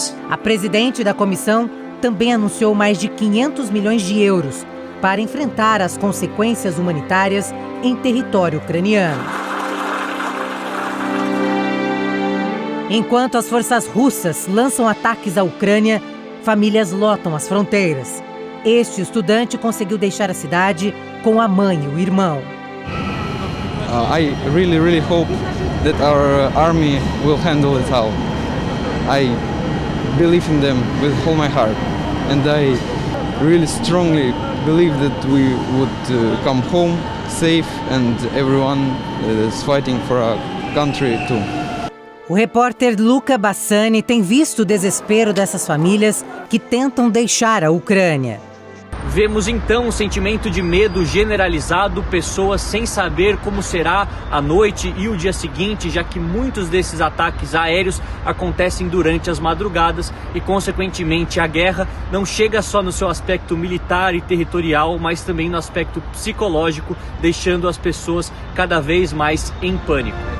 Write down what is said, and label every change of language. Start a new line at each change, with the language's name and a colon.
Portuguese: A presidente da comissão também anunciou mais de 500 milhões de euros para enfrentar as consequências humanitárias em território ucraniano. Enquanto as forças russas lançam ataques à Ucrânia, famílias lotam as fronteiras. Este estudante conseguiu deixar a cidade com a mãe e o irmão.
English: I really hope that our army will handle it all. I believe in them with all my heart, and I really strongly believe that we would come home safe and everyone is fighting for our country too.
Portuguese: O repórter Luca Bassani tem visto o desespero dessas famílias que tentam deixar a Ucrânia. Vemos então um sentimento de medo generalizado, pessoas sem saber como será a noite e o dia seguinte, já que muitos desses ataques aéreos acontecem durante as madrugadas e, consequentemente, a guerra não chega só no seu aspecto militar e territorial, mas também no aspecto psicológico, deixando as pessoas cada vez mais em pânico.